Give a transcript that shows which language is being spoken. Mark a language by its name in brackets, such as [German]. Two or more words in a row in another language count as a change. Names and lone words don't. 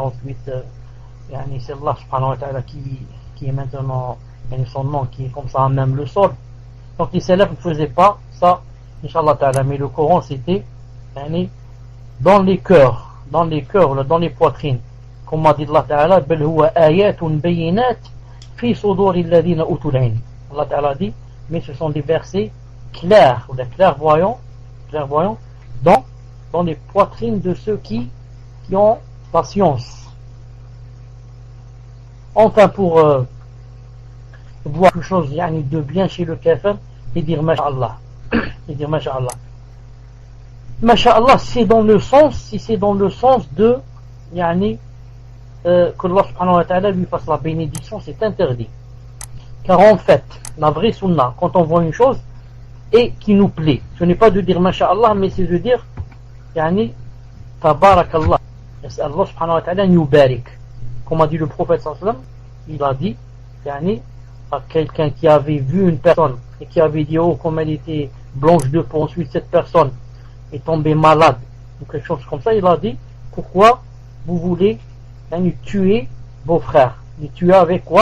[French] Ensuite, c'est [Arabic] الله سبحانه وتعالى [French] qui est maintenant, son nom qui est comme ça, même le sol. Donc les salafs ne faisaient pas ça, [Arabic] إن شاء الله تعالى, [French] mais le Coran c'était dans les cœurs, dans les poitrines. Comme a dit [Arabic] الله تعالى، بل هو آيات بينات في صدور الذين أوتوا العلم. الله تعالى [French] dit, mais ce sont des versets clairs, ou clairvoyants, dans les poitrines de ceux qui ont la science. Enfin, pour voir quelque chose de bien chez le kafir, et dire Masha'Allah. Et dire Masha'Allah. Masha'Allah, si c'est dans le sens de que [Arabic] الله سبحانه وتعالى [French] lui fasse la bénédiction, c'est interdit. Car en fait, la vraie sunna, quand on voit une chose et qui nous plaît, ce n'est pas de dire Masha'Allah, mais c'est de dire Tabarakallah. [Arabic] الله سبحانه وتعالى [French] nous barik. Comme a dit le prophète [Arabic] صلى الله عليه وسلم, [French] il a dit à quelqu'un qui avait vu une personne et qui avait dit comme elle était blanche de peau, ensuite cette personne est tombée malade ou quelque chose comme ça, il a dit pourquoi vous voulez tuer vos frères, les tuer avec quoi?